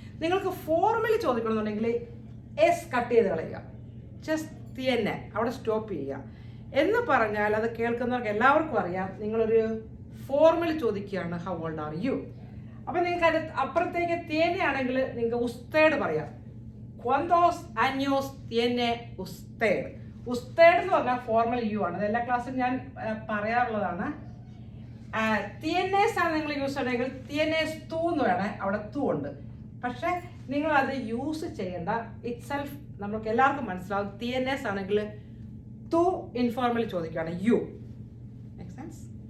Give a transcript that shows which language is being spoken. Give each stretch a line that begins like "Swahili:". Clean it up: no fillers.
Malayalam: നിങ്ങൾക്ക് formally ചോദിക്കണമെന്നുണ്ടെങ്കിൽ S cut ചെയ്ത് കളയുക. ജസ്റ്റ് തിയന്നെ അവിടെ സ്റ്റോപ്പ് ചെയ്യുക. എന്ന് പറഞ്ഞാൽ അത് കേൾക്കുന്നവർക്ക് എല്ലാവർക്കും അറിയാം നിങ്ങളൊരു ഫോർമലി ചോദിക്കുകയാണ്
English: How old are you.
Malayalam: അപ്പം നിങ്ങൾക്ക് അത് അപ്പുറത്തേക്ക് തിയന്നെയാണെങ്കിൽ നിങ്ങൾക്ക് ഉസ്തേഡ് പറയാം.
Spanish: cuántos años tiene usted.
Malayalam: ഉസ്തേഡ് എന്ന് പറഞ്ഞാൽ ഫോർമൽ യു ആണ്. അത് എല്ലാ ക്ലാസ്സിലും ഞാൻ പറയാറുള്ളതാണ്. തിയനേസ് ആണ് നിങ്ങൾ യൂസ് ചെയ്യണമെങ്കിൽ തിയനേസ് തൂ എന്ന് വേണേ, അവിടെ തൂ ഉണ്ട്. പക്ഷെ നിങ്ങൾ അത് യൂസ് ചെയ്യേണ്ട.
English: itself
Malayalam: നമുക്ക് എല്ലാവർക്കും മനസ്സിലാവും. തിയനേസ് ആണെങ്കിൽ തൂ ഇൻഫോർമലി ചോദിക്കുകയാണ് യു.
English: Make sense?